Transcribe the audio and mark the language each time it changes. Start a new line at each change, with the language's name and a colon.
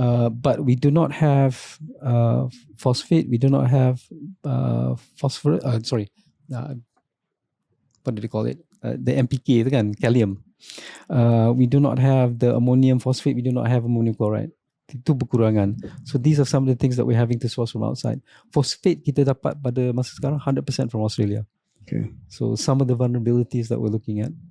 English: But we do not have phosphate, we do not have phosphorus, what do they call it? The NPK tu kan, kalium. We do not have the ammonium phosphate, we do not have ammonium chloride.
Malay: Itu berkurangan.
English: So these are some of the things that we're having to source from outside.
Malay: Phosphate kita dapat pada masa sekarang 100%
English: from Australia. Okay. So some of the vulnerabilities that we're looking at.